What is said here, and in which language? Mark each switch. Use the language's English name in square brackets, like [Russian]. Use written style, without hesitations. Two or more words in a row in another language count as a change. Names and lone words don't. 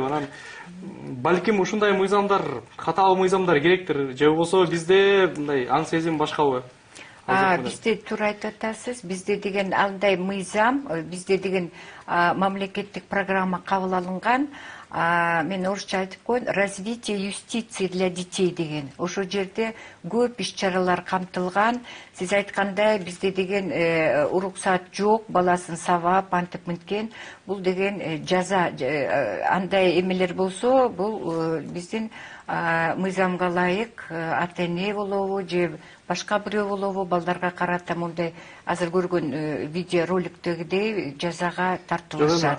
[Kyrgyz] Анан балким ушундай мыйзамдар, катаал мыйзамдар керектир. Же болбосо бизде мындай аң сезим башкабы? Бизде туура айтып атасыз. Бизде деген андай мыйзам, бизде деген мамлекеттик программа кабыл алынган. Мен орусча айтып коеюн, [Russian] развитие юстиции для детей деген. [Kyrgyz] Ошол жерде көп иш-чаралар камтылган. Сиз айткандай, бизде деген уруксат жок, баласын сабап, антип мынткен. Бул деген жаза, андай эмелер болсо, бул биздин мыйзамга ылайык ата эне болобу же башка бирөө болобу балдарга карата мындай азыр көргөн видеороликтегидей жазага тартылышат.